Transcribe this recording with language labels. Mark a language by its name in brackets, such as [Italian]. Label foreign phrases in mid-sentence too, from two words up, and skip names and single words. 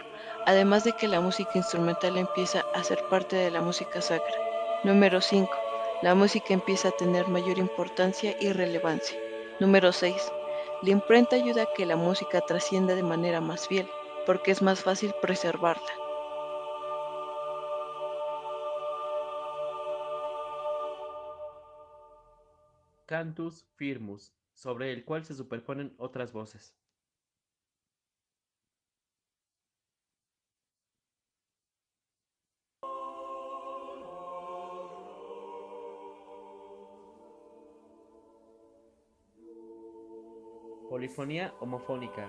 [Spanish] Además de que la música instrumental empieza a ser parte de la música sacra. Número 5. La música empieza a tener mayor importancia y relevancia. Número 6. La imprenta ayuda a que la música trascienda de manera más fiel, porque es más fácil preservarla. [Latin] Cantus firmus, [Spanish] sobre el cual se superponen otras voces. Polifonía homofónica.